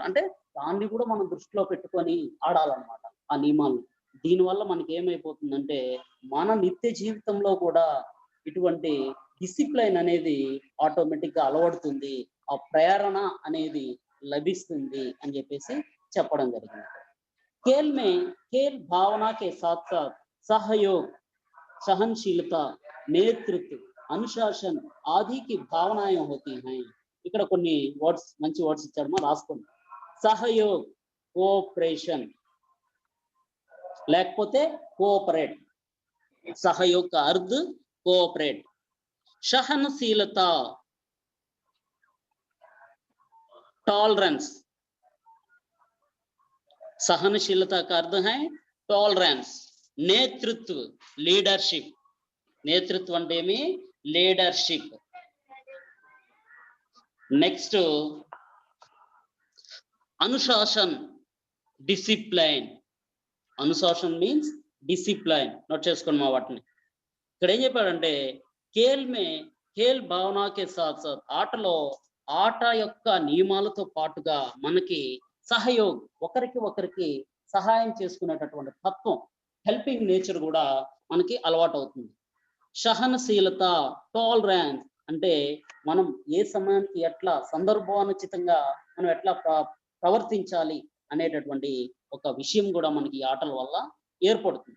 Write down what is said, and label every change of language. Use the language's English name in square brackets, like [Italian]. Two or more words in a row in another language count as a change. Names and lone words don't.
[Telugu] అంటే దాన్ని కూడా మనం దృష్టిలో పెట్టుకొని ఆడాలన్నమాట ఆ నియమాల్ని. దీనివల్ల మనకి ఏమైపోతుందంటే మన నిత్య జీవితంలో కూడా ఇటువంటి డిసిప్లైన్ అనేది ఆటోమేటిక్‌గా అలవడుతుంది. ఆ ప్రేరణ అనేది లభిస్తుంది అని చెప్పేసి చెప్పడం జరిగింది. [Hindi] खेल में खेल भावना के साथ-साथ सहयोग, सहनशीलता, नेतृत्व, अनुशासन आदि की भावनाएं होती हैं. [Telugu] ఇక్కడ కొన్ని వర్డ్స్ మంచి వర్డ్స్ ఇచ్చారు రాసుకోండి. సహయోగ్ కోఆపరేషన్ లేకపోతే కోఆపరేట్. [Hindi] సహయోగ్ का अर्थ కోఆపరేట్. सहनशीलता टॉलरेंस. सहनशीलता का अर्थ है टॉलरेंस. नेतृत्व लीडरशिप. नेतृत्व [Telugu] అంటే ఏమి [Hindi] లీడర్షిప్. [English] next అనుశాసన్ discipline. [Telugu] అనుశాసన్ [English] means discipline. [Telugu] నోట్ చేసుకోండి మా వాటిని. ఇక్కడ ఏం చెప్పాడంటే [Hindi] खेल भावना के साथ साथ [Telugu] ఆటలో ఆట యొక్క నియమాలతో పాటుగా మనకి సహయోగ్ ఒకరికి ఒకరికి సహాయం చేసుకునేటటువంటి తత్వం [English] helping nature [Telugu] కూడా మనకి అలవాటు అవుతుంది. సహనశీలత టాలరెన్స్ అంటే మనం ఏ సమయానికి ఎట్లా సందర్భానుచితంగా మనం ఎట్లా ప్రవర్తించాలి అనేటటువంటి ఒక విషయం కూడా మనకి ఈ ఆటల వల్ల ఏర్పడుతుంది.